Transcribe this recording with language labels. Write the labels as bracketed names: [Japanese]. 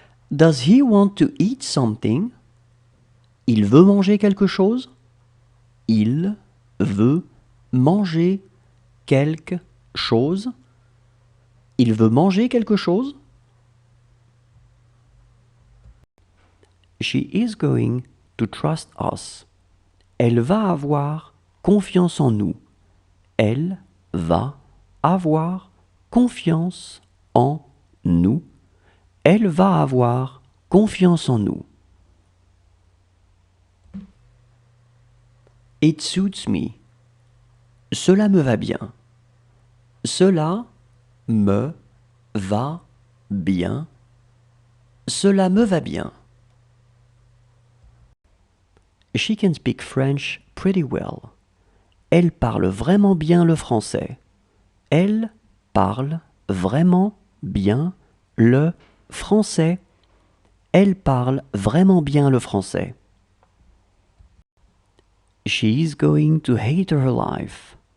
[English] Does he want to eat something? [French] Il veut manger quelque chose? Il veut manger quelque chose? Il veut manger quelque chose? [English] She is going to trust us. [French] Elle va avoir confiance en nous. Elle va avoir confiance en nous. Elle va avoir confiance en nous. [English] It suits me. [French] Cela me va bien. Cela me va bien. Cela me va bien. [English] She can speak French pretty well. [French] Elle parle vraiment bien le français. Elle parle vraiment bien le français. Elle parle vraiment bien le français. [English] She is going to hate her life.